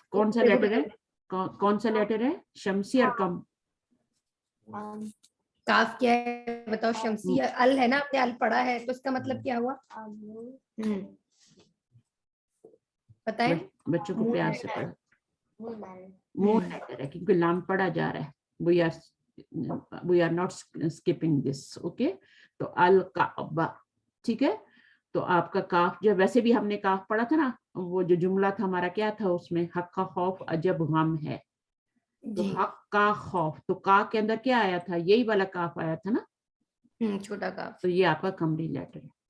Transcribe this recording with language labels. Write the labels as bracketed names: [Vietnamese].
[Urdu] کون سا لیٹر ہے؟ کون سا لیٹر ہے؟ شمسی اور کم. کاف کیا ہے بتاؤ؟ شمسی. ال ہے نا، آپ نے ال پڑھا ہے تو اس کا مطلب کیا ہوا؟ بتائیں. بچوں کو پیار سے پڑھا. مون لیٹر ہے کیونکہ لام پڑھا جا رہا ہے. [English] we are not skipping this. [Urdu] okay. تو الکعبہ. ٹھیک ہے. تو آپ کا کاف جو ویسے بھی ہم نے کاف پڑھا تھا نا، وہ جو جملہ تھا ہمارا کیا تھا اس میں؟ حق کا خوف عجب غم ہے. تو حق کا خوف، تو کا کے اندر کیا آیا تھا؟ یہی والا کاف آیا تھا نا، چھوٹا کاف. تو یہ آپ کا قمری لیٹر ہے.